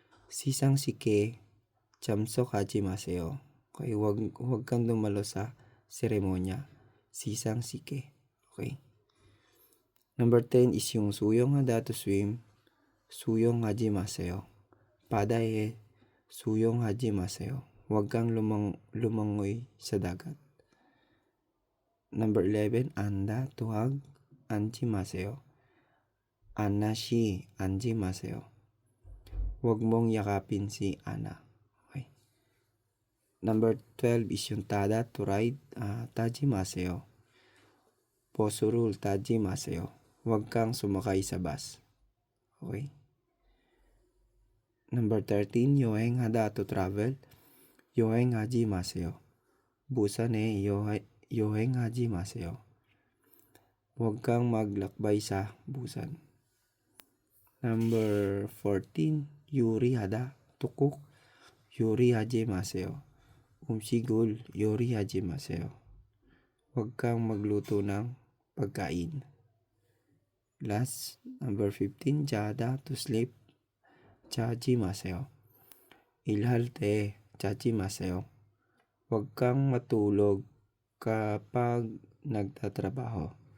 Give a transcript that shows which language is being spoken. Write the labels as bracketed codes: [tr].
[ko] 시상식에 참석하지 마세요. [en] Okay? [tl] Huwag kang dumalo sa seremonya. [ko] 시상식에. Okay? [en] Number 10 is yung 수영하다, to swim. [ko] 수영하지 마세요. 바다에 수영하지 마세요. [tl] Huwag kang lumangoy sa dagat. [en] Number 11, 앉다, to hug. [ko] 앉지 마세요. Ana Shi, 앉지 마세요. [tl] Huwag mong yakapin si Ana. Okay. [en] Number 12 is yung tada, to ride. [ko] 타지 마세요. 버스를 타지 마세요. [tl] Huwag kang sumakay sa bus. Okay. [en] Number 13, 여행하다, to travel. [ko] 여행하지 마세요. 부산에 여행하지 마세요. [tl] Huwag kang maglakbay sa Busan. [en] Number 14, 요리하다, to cook. [ko] 요리하지 마세요. 음식을 요리하지 마세요. [tl] Huwag kang magluto ng pagkain. [en] Last, number 15, 자다, to sleep. [ko] 자지 마세요. 일할 때 자지 마세요. [tl] Huwag kang matulog kapag nagtatrabaho.